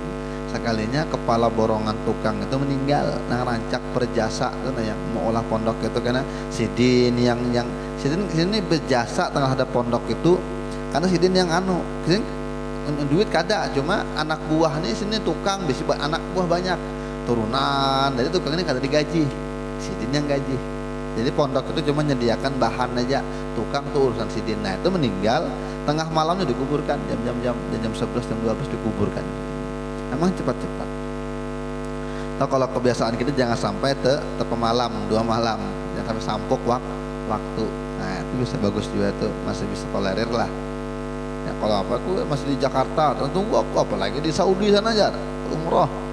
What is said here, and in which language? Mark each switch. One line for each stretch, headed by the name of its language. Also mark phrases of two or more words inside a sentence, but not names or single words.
Banjar: Sekalinya kepala borongan tukang itu meninggal, nang rancak berjasa itu yang mau olah pondok itu, karena sidin yang sidin berjasa tengah ada pondok itu, karena sidin yang sidin duit kada, cuma anak buahnya sini tukang, bisi anak buah banyak. Turunan, jadi tukang ini kada digaji, sidin yang gaji. Jadi pondok itu cuma menyediakan bahan aja, tukang tuh urusan sidin. Nah itu meninggal tengah malamnya dikuburkan, jam 11 jam 12 dikuburkan. Emang cepat-cepat. Nah, kalau kebiasaan kita jangan sampai pemalam 2 malam, jangan sampai sampuk waktu. Nah itu bisa bagus juga tuh, masih bisa tolerir lah. Ya, kalau aku masih di Jakarta, tunggu aku apalagi di Saudi sana aja umroh.